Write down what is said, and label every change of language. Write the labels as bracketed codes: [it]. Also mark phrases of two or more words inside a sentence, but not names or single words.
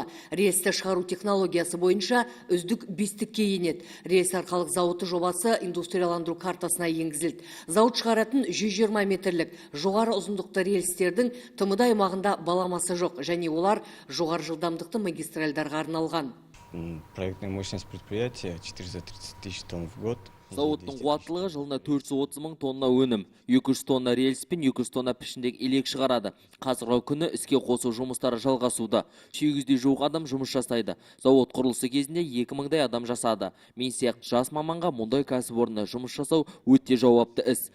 [kk] Рельсті шығару технологиясы бойынша үздік бестікке енеді. Рельс арқалық зауыты жобасы индустрияландыру картасына енгізілді. Зауыт шығаратын 120 метрлік жоғары ұзындықты рельстердің ТМД аймағында баламасы жоқ, және олар жоғары жылдамдықты магистральдарға арналған. [ru] Проектная мощность предприятия 430 тысяч тонн в год. [kk] Зауыттың қуаттылығы жылына 430 мың тонна өнім, 200 тонна рельс пен 200 тонна пішіндегі елек шығарады. Қазіргі күні іске қосу жұмыстары жалғасуда. 800-де жуық адам жұмыс жасайды. Зауыт құрылысы кезінде 2000-дай адам жасады. Мен сияқты жас маманға мұндай кәсіпорында жұмыс жасау өте жауапты іс.